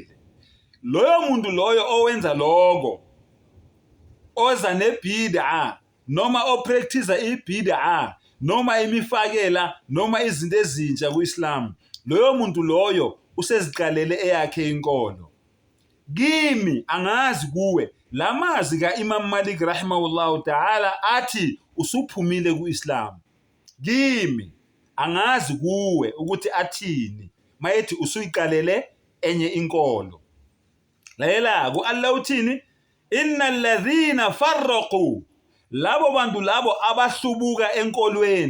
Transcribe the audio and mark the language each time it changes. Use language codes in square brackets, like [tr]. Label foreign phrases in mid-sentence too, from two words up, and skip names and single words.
[zu] Loyo muntu loyo owenza lokho, oza nebid'a noma opractice ibid'a noma imifakela noma izinto ezintsha ku-Islam, loyo muntu loyo useziqalele eyakhe inkolo. Kimi angazi kuwe, lamazi ka-Imam Malik [ar] رحمه الله تعالى [zu] athi usuphumile ku-Islam. Kimi angazi kuwe ukuthi athini mayethi usuyiqalele enye inkolo. Lalela ku Allah uthini? [ar] إن الذين فرقوا, [zu] labo bantu labo abahlubuka enkolweni.